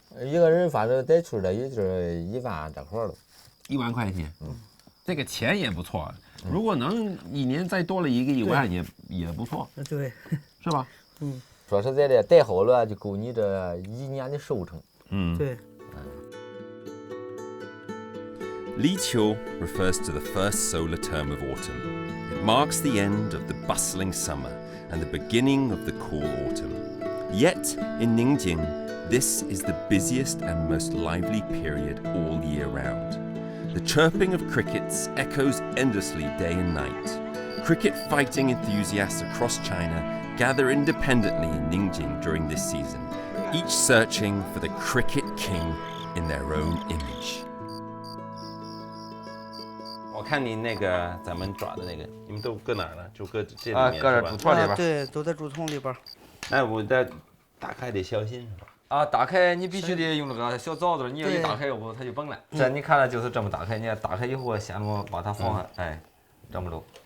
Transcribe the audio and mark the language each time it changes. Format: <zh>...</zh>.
<zh>一个人反正得出来也就是1万这块了。 1万块钱，这个钱也不错。如果能一年再多了一个1万也不错，对，是吧？说实在的，带好了就够你这1年的收成。对。</zh> <en>Li Qiu refers to the first solar term of autumn. It marks the end of the bustling summer and the beginning of the cool autumn. Yet, in Ningjing, this is the busiest and most lively period all year round. The chirping of crickets echoes endlessly day and night. Cricket fighting enthusiasts across China gather independently in Ningjing during this season, each searching for the cricket king in their own image.</en> <zh>我看你那个咱们抓的那个，你们都搁哪儿了？就搁这里面搁这竹筒里边。对，都在竹筒里边。哎，我这打开得小心是吧？啊，打开你必须得用那个小凿子，你要一打开后它就崩了。这你看了就是这么打开，你要打开以后先把它放下，哎，这么着。</zh>